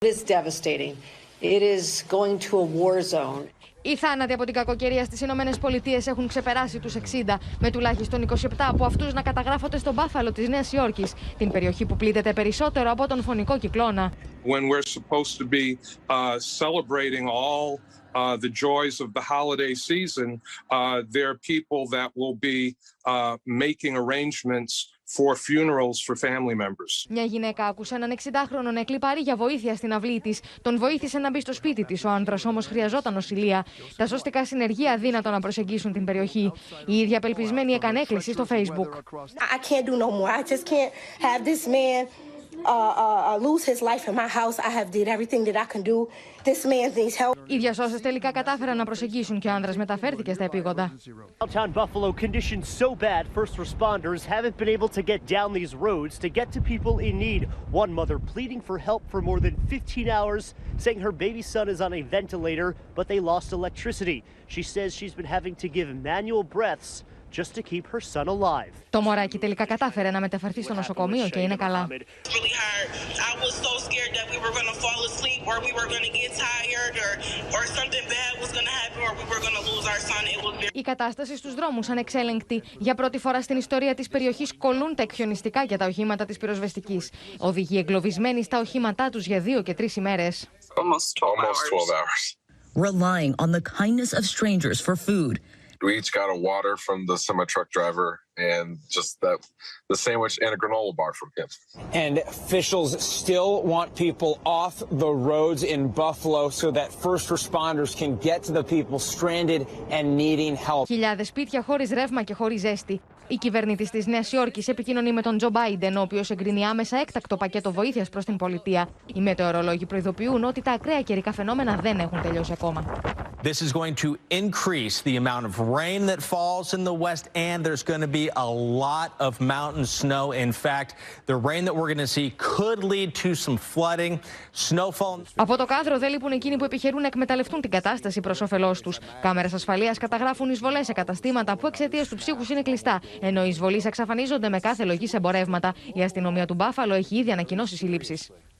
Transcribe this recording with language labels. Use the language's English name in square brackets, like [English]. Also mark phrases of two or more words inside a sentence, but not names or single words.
[Greek] Οι θάνατοι από την κακοκαιρία στις Ηνωμένες Πολιτείες έχουν ξεπεράσει τους 60, με τουλάχιστον 27 από αυτούς να καταγράφονται στο Μπάφαλο της Νέας Υόρκης, την περιοχή που πλήττεται περισσότερο από τον φονικό κυκλώνα. [English] When we're supposed to be celebrating all the joys of the holiday season, there are people that will be making arrangements for funerals for family members. [Greek] Μια γυναίκα άκουσε έναν 60χρονο να εκλιπαρεί για βοήθεια στην αυλή της. Τον βοήθησε να μπει στο σπίτι της. Ο άντρας όμως χρειαζόταν νοσηλεία. Τα σωστικά συνεργεία αδύνατο να προσεγγίσουν την περιοχή. Η ίδια απελπισμένη έκανε έκκληση στο Facebook. [English] Lose his life in my house. I have did everything that I can do. This man needs help. [Greek] Οι διασώσες τελικά κατάφεραν να προσεγγίσουν και ο άνδρας μεταφέρθηκε στα επίγοντα. [English] Downtown Buffalo conditions so bad, first responders haven't been able to get down these roads to get to people in need. One mother pleading for help for more than 15 hours, saying her baby son is on a ventilator, but they lost electricity. She says she's been having to give manual breaths just to keep her son alive. [Greek] Το μωράκι τελικά κατάφερε να μεταφερθεί στο νοσοκομείο και είναι καλά. Η κατάσταση στους δρόμους ανεξέλεγκτη. Για πρώτη φορά στην ιστορία της περιοχής κολλούν τα εκχιονιστικά για τα οχήματα της πυροσβεστικής. Οδηγοί εγκλωβισμένοι στα οχήματά τους για 2 και 3 ημέρες. [English] Almost 12 hours. Relying on the kindness of strangers for food. We each got a water from the semi-truck driver and just the sandwich and a granola bar from him. And officials still want people off the roads in Buffalo so that first responders can get to the people stranded and needing help. [Greek] Χιλιάδες σπίτια χωρίς ρεύμα και χωρίς ζέστη. Η κυβέρνητης της Νέας Υόρκης επικοινωνεί με τον Τζο Μπάιντεν, ο οποίος εγκρίνει άμεσα έκτακτο πακέτο βοήθειας προς την πολιτεία. Οι μετεωρολόγοι προειδοποιούν ότι τα ακραία καιρικά φαινόμενα δεν έχουν τελειώσει ακόμα. [English] This is going to increase the amount of rain that falls in the west, and there's going to be a lot of mountain snow. In fact, the rain that we're going to see could lead to some flooding, snowfall. [Greek] Από το κάδρο δεν λείπουν εκείνοι που επιχειρούν να εκμεταλλευτούν την κατάσταση προς όφελός τους. Κάμερες ασφαλείας καταγράφουν εισβολές σε καταστήματα που εξαιτίας του ψύχους είναι κλειστά, ενώ οι εισβολείς εξαφανίζονται με κάθε λογή σε εμπορεύματα. Η αστυνομία του Μπάφαλο έχει ήδη ανακοινώσει συλλήψεις.